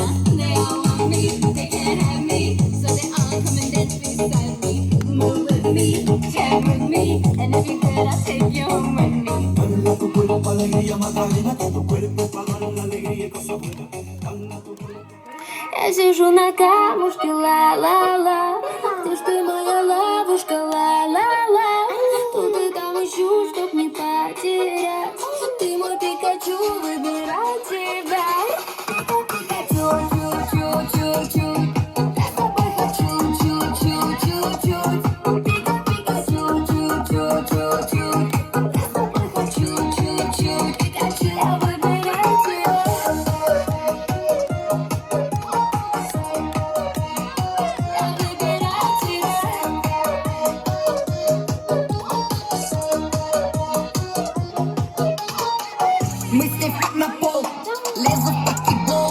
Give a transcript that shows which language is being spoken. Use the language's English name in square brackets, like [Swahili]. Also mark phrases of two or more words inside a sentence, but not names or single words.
[English] They all want me, they can't have me. So they all come and dance beside me. Move with me, chat with me. And if you're good, I'll take you home with me. [Russian] Я сижу на камушке, ла-ла-ла. Где ж ты, моя ловушка, ла-ла-ла. Тут и там ищу, чтоб не потерять. Ты мой Пикачу, выбирай тебя. Пикачу, чу-чу-чу-чуть. Я с тобой хочу, чу-чу-чу-чуть. Пикачу, чу-чу-чу-чуть. Я с тобой хочу, чу-чуть. Пикачу, я выбираю тебя. Мы с ней на пол, лезу в покебол.